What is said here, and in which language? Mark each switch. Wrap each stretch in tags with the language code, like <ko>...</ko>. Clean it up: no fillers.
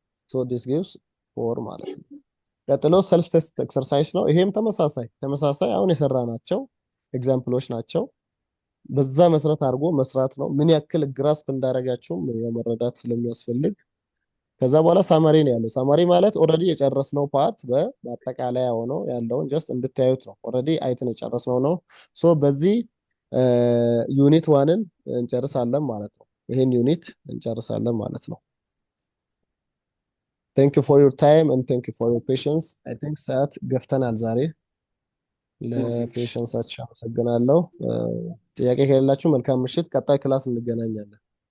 <am>ሶ ዲስ ጊቭስ 4 ማለት ነው። ቀጥሎ ሰልፍ ቴስት ኤክሰርሳይዝ ነው። ይሄም ተመሳሳይ አሁን የሰራናቸው ኤግዛምፕሎች ናቸው። በዛ መሰረት አድርጎ መስራት ነው። ምን ያክል ግራስፕ እንዳደረጋችሁም መረዳት ስለሚያስፈልግ ከዛ በኋላ ሳማሪ ነው ያለው። ሳማሪ ማለት ኦልሬዲ የጨረስነው ፓርት በማጠቃለያ ሆኖ ያለውን ጀስት እንድታዩት ነው። ኦልሬዲ አይተን የጨረስነው ነው። ሶ በዚህ ዩኒት 1ን እንጨርሳለን ማለት ነው። ይሄን ዩኒት እንጨርሳለን ማለት ነው።</am> <en>thank you for your time and thank you for your patience. I think</en> <am>ሰዓት ገፍተናል ዛሬ። ለፔሸንሳችሁ አመሰግናለሁ። ጥያቄ ከሌላችሁ መልካም ምሽት። ቀጣይ ክላስ እንገናኛለን።</am>